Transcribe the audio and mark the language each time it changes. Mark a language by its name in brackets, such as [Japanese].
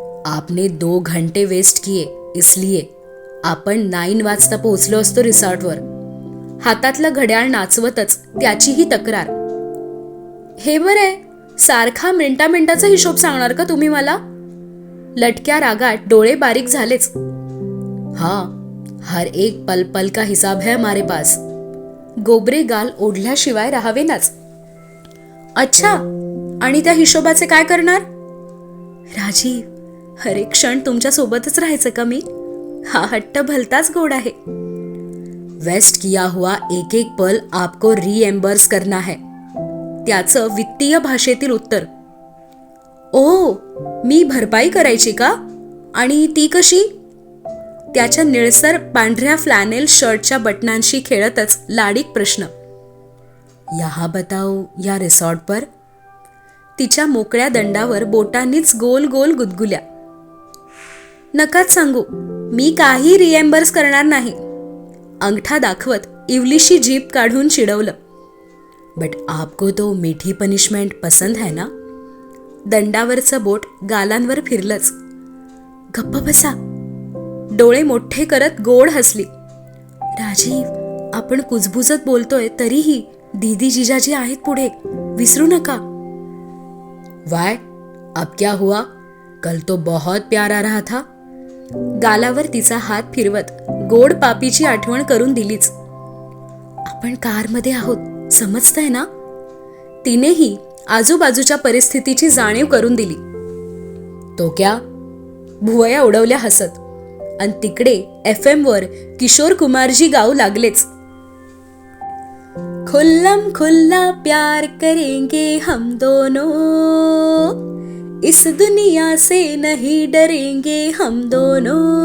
[Hindi] आपने 2 घंटे वेस्ट किए, [Marathi] इसलिए आपण 9 वाजता पोहोचलो असतो रिसॉर्टवर. हातातलं घड्याळ नाचवतच त्याचीही तक्रार. हे बरे, सारखा मिनिटाचा हिशोब सांगणार का तुम्ही मला. लटक्या रागात डोळे बारीक झालेच. [Hindi] हाँ, हर एक पल पल का हिसाब है हमारे पास. [Marathi] गोबरे गाल ओढल्याशिवाय राहावेनाच. अच्छा, आणि त्या हिशोबाचे काय करणार. राजीव, हर एक क्षण तुमच्या सोबतच राहायचं का मी. हा हट्ट भलताच गोड आहे. [Hindi] वेस्ट किया हुआ एक एक पल आपको रिएम्बर्स करना है. [Marathi] त्याचं वित्तीय भाषेतील उत्तर. ओ, मी भरपाई करायची का, आणि ती कशी. त्याच्या निळसर पांढऱ्या फ्लॅनेल शर्टच्या बटनांशी खेळतच लाडीक प्रश्न. [Hindi] यहाँ बताओ, या रिसॉर्ट पर. [Marathi] तिच्या मोकळ्या दंडावर बोटांनीच गोल गोल गुदगुल्या. नकाच सांगू, मी काही रिएम्बर्स करणार नाही. अंगठा दाखवत इवलीशी जीभ काढून चिडवलं. [Hindi] बट आपको तो मीठी पनिशमेंट पसंद है ना. [Marathi] दंडावरचं बोट गालांवर फिरलंच. गप्प बसा. डोळे मोठे करत गोड हसली. राजीव, आपण कुजबुजत बोलतोय तरीही दीदी जिजाजी आहेत पुढे, विसरू नका. [Hindi] वाय, अब क्या हुआ, कल तो बहुत प्यारा रहा था. [Marathi] गालावर तिचा हात फिरवत गोड पापीची आठवण करून दिलीच. आपण कारमध्ये आहोत, समजतंय ना. तिनेही आजूबाजूच्या परिस्थितीची जाणीव करून दिली. [Hindi] तो क्या. [Marathi] भुवया उडवल्या हसत, आणि तिकडे FM वर किशोर कुमारजी गाऊ लागलेच. [Hindi] खुल्लम खुल्ला प्यार करेंगे हम दोनों, इस दुनिया से नहीं डरेंगे हम दोनों.